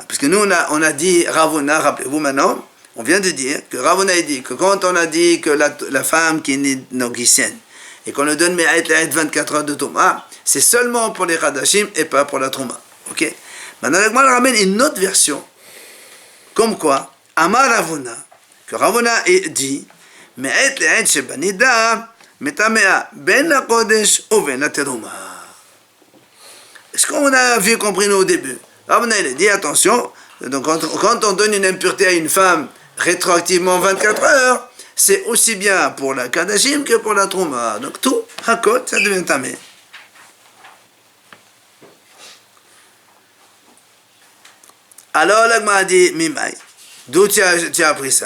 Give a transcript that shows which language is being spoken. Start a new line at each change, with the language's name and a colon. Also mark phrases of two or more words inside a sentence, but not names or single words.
French: Parce que nous, on a dit Ravuna, rappelez-vous maintenant, on vient de dire que Ravuna a dit que quand on a dit que la femme qui est née nogicienne et qu'on lui donne 24 heures de Touma, c'est seulement pour les Khadashim et pas pour la Trouma. Ok? Maintenant, l'Agma ramène une autre version. Comme quoi, Amar Ravuna, que Ravuna dit,
Hebrew: מעת לעת שבנידה, מטמאה בין לקודש ובין לתרומה.
French: Est-ce qu'on a vu, compris nous au début? Ravuna, il a dit, attention, donc quand on donne une impureté à une femme rétroactivement 24 heures, c'est aussi bien pour la kadashim que pour la trouma. Donc tout, hakot, ça devient tamé. Alors l'Agma a dit, Mimai, d'où tu as appris ça?